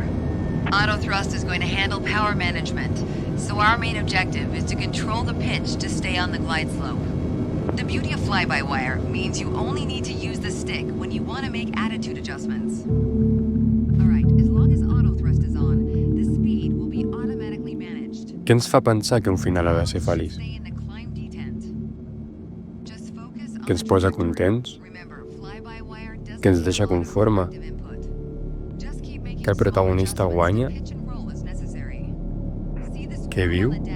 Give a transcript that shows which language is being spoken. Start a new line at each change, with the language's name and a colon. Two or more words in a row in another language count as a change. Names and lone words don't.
English: Autothrust is going to handle power management, so our main objective is to control the pitch to stay on the glide slope. The beauty of fly-by-wire means you only need to use the stick when you want to make attitude adjustments. Alright, as long as autothrust is on, the speed will be automatically managed.
Catalan: Què ens fa pensar que un final ha de ser feliç? Que ens posa contents? Que ens deixa conforme? Que el protagonista guanya? Que viu?